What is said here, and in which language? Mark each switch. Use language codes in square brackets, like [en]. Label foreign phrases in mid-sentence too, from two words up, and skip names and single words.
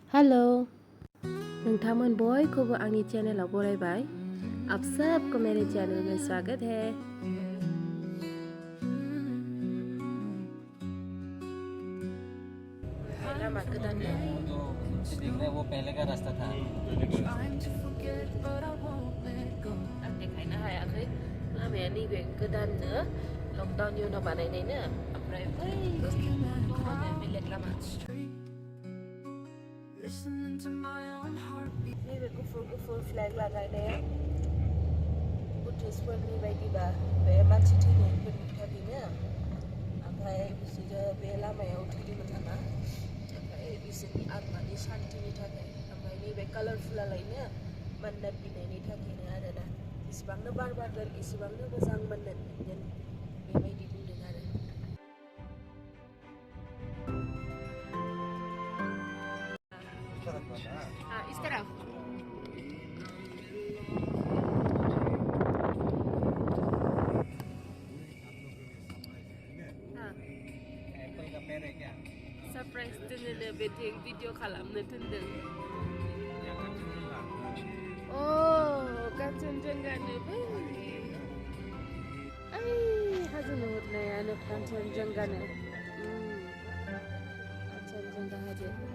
[brx] हेलो नोंथांमोन बयखौबो आंनि चैनलाव बरायबाय। [hi] आप सबको मेरे चैनल में स्वागत है। [brx] लामा गोदान [hi] देखना वो पहले का रास्ता था। [brx] आं देखायनो हायाखै लामाया नैबे गोदाननो लकडाउननि उनाव बानायनायनो ओमफ्राय बै बेलेग लामा नैबे गुफुर फ्लेग लागायनाया बुद्धिस्टफोरनि बायदिबा बे मानसि थैनायफोरनि थाखायनो ओमफ्राय बिसोरो बे लामायाव थैदोंमोन नामा ओमफ्राय बिसोरनि आत्मानि शान्तिनि थाखाय ओमफ्राय नैबे कालारफुलालायनो मन्नत बिनायनि थाखायनो आरोना इसिबांनो बार बारगोन इसिबांनो मोजां मन्नत बिगोन बेबायदि बुंदों आरो [hi] इस तरफ [brx] सरप्राइज दोननो बेथिं भिडिअ खालामनो दोनदों अ कान्चनजंगानो बै ओइ हाजो नुहुरनायानो कान्चनजंगानो कान्चनजंगा हाजो